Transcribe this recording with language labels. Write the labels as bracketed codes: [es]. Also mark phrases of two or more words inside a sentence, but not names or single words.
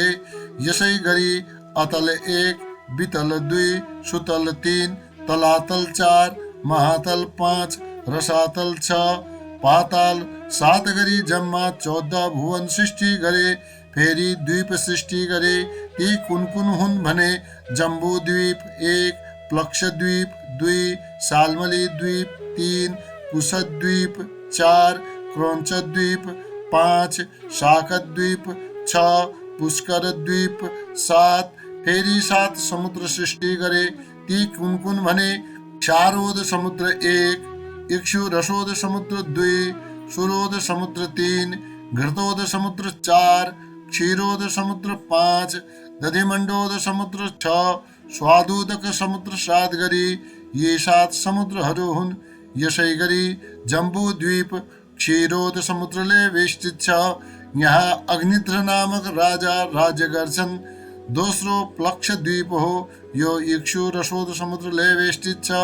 [ne] यसै गरी अतल 1, वितल 2, सुतल 3, तलातल 4, महातल 5, रसातल 6, पाताल 7 गरी जम्मा 14 भुवन सृष्टि गरे। फेरि द्वीप सृष्टि गरे। ती कुन कुन हुन् भने, जम्बू द्वीप 1, प्लक्षद्वीप 2, साल्मली द्वीप 3, कुशद्वीप 4, क्रौंचद्वीप 5, शाकद्वीप 6, पुष्कर द्वीप 7। फेरि 7 समुद्र सृष्टि गरे। ती कुन कुन भने, क्षारोद समुद्र 1, इक्षुरसोद समुद्र 2, सुरोद समुद्र 3, घृतोद समुद्र 4, क्षीरोद समुद्र 5, दधिमण्डोद समुद्र 6, स्वादुदक समुद्र 7 गरी यी 7 समुद्रहरू हुन्। यसै गरी जम्बू द्वीप क्षीरोद समुद्रले वेष्टित छ। यहाँ अग्नित्र नामक राजा राज्य गर्छन्। दोस्रो प्लक्ष द्वीप हो, यो इक्षु रसोद समुद्रले वेष्टित छ।